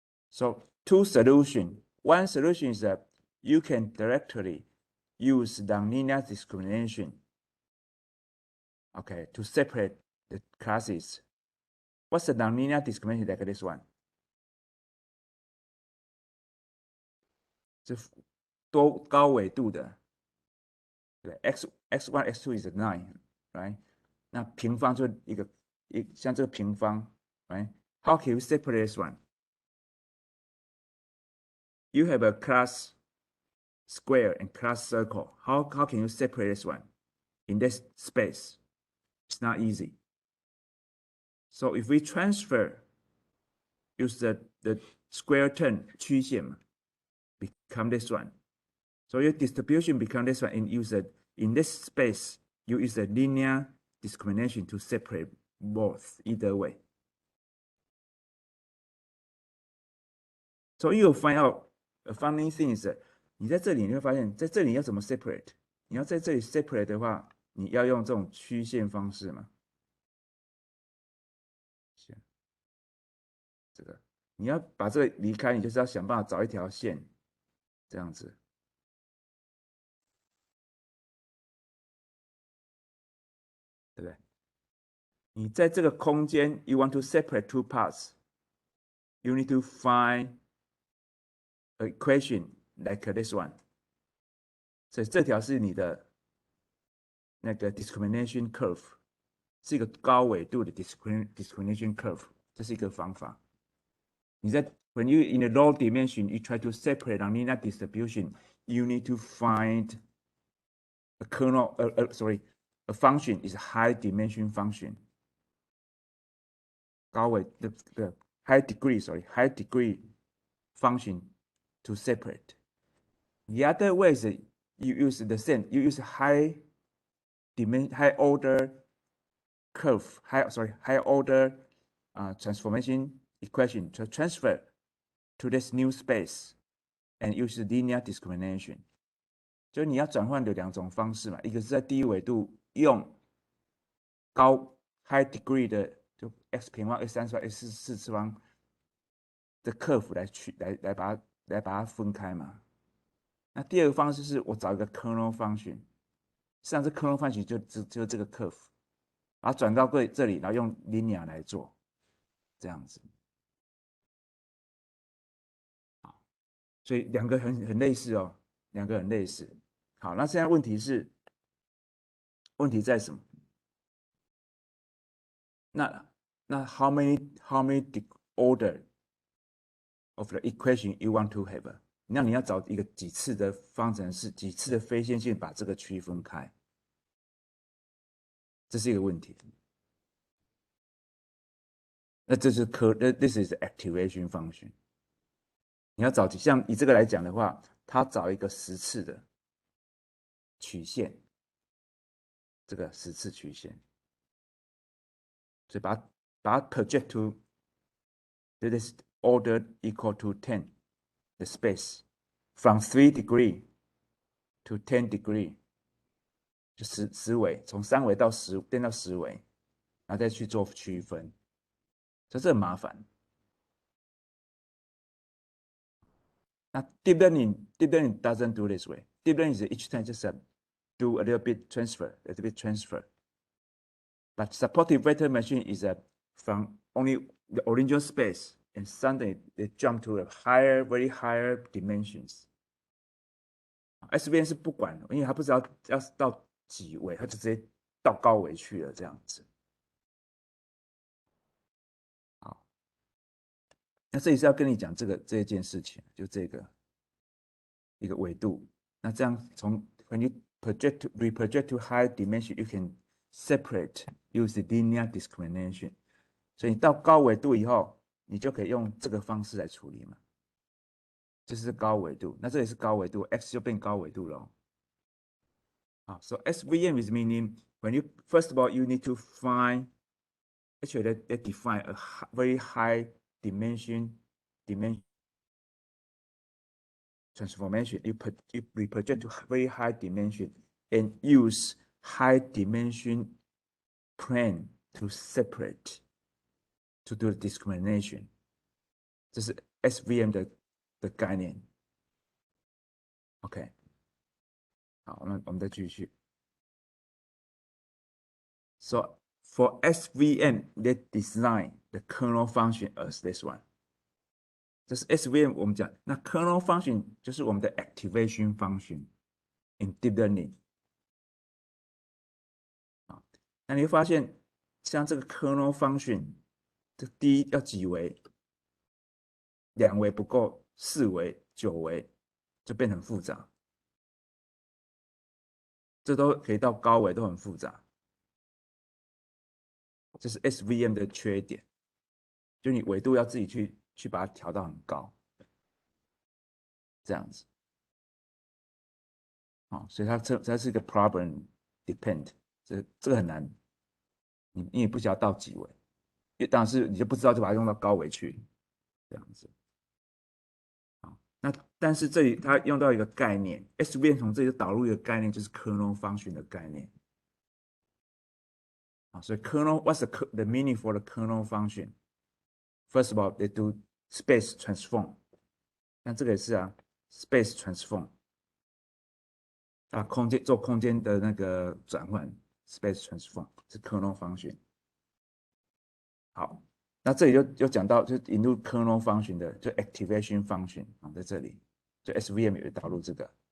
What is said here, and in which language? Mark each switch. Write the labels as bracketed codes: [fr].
[en] So two solutions. One solution is that you can directly use nonlinear discrimination, okay, to separate the classes. What's the nonlinear discrimination like this one? [zh] 是多高纬度的，对 ， [en] x1 x2 is 9 right？ [zh] 那平方就像这个平方 right？ [en] How can you separate this one? You have a class square and class circle. How can you separate this one in this space? It's not easy. So if we transfer, use the square term [zh] 曲线嘛 [en] become this one. So your distribution become this one, and use it in this space. You use a linear discrimination to separate both either way. So you'll find out a funny thing is that [zh] 你在这里你会发现，在这里要怎么 separate？你要在这里 separate 的话，你要用这种曲线方式嘛？这个你要把这个离开，你就是要想办法找一条线，这样子。对不对？你在这个空间 [en] ，you want to separate two parts, you need to find an equation like this one. [zh] 所以这条是你的那个 discrimination curve， 是一个高纬度的 discrimination curve， 这是一个方法。你在 [en] when you in a low dimension, you try to separate nonlinear distribution you need to find a kernel, a function is a high dimension function. [zh] 高维的 [en] high degree function to separate. The other way is you use the same, you use high order curve, high order transformation equation to transfer to this new space and use linear discrimination. [zh] 就是你要转换的两种方式嘛，一个是在低纬度用高 high degree 的就 x 平方、x 三次方、x 四次方的 curve 来把它分开嘛。那第二个方式是我找一个 kernel function， 实际上这 kernel function 就这个 curve， 把它转到这里，然后用 linear 来做，这样子。所以两个很类似哦，两个很类似。好，那现在问题在什么？ [en] 那 how many order of the equation you want to have？ [zh] 那你要找一个几次的方程式，几次的非线性把这个区分开，这是一个问题。那这是 [en] this is activation function。 [zh] 你要找像以这个来讲的话，它找一个10次的曲线，这个10次曲线，所以把它 [en] project to this order equal to 10 the space from 3 degree to 10 degree， [zh] 就10维，从3维到10变到10维，然后再去做区分，所以这很麻烦。 [en] 那 deep learning doesn't do this way. Deep learning is each time just do a little bit transfer. But supportive vector machine is from only the original space, and suddenly they jump to a very higher dimensions. [zh] SVM 是不管的，因为它不知道要到几维，它就直接到高维去了这样子。好，那这里是要跟你讲这一件事情，就这个一个纬度。那这样从 [en] when you reproject to high dimension, you can separate use linear discrimination。 [zh] 所以你到高纬度以后，你就可以用这个方式来处理嘛。这是高纬度，那这里是高纬度 ，x 就变高纬度了。 [en] 啊 ，so SVM is meaning when you first of all you need to find actually they define a very high dimension transformation. You reproject to very high dimension and use high dimension plane to separate to do discrimination. [zh] 这是 SVM 的概念。OK， 好，我们再继续。 [en] So for SVM, they design the kernel function as this one. [zh] 这是 SVM 我们讲，那 kernel function 就是我们的 activation function [en] in deep learning。 [zh] 那你会发现，像这个 kernel function， 这第一要几维，2维不够，4维、9维就变得很复杂。这都可以到高维，都很复杂。这是 SVM 的缺点，就你纬度要自己去把它调到很高，这样子。所以它是一个 [en] problem depend， [zh] 这个很难，你也不知道到几维，当然是你就不知道就把它用到高维去，这样子。那但是这里它用到一个概念 ，SVM 从这里导入一个概念，就是 kernel function 的概念。 [en] 所以 what's the meaning for the kernel function? First of all, they do space transform。 [zh] 那这个也是啊 ，space transform。做空间的那个转换 ，space transform 是 kernel function。好，那这里就讲到，就引入 kernel function 的，就 activation function 在这里，就 SVM 也会导入这个。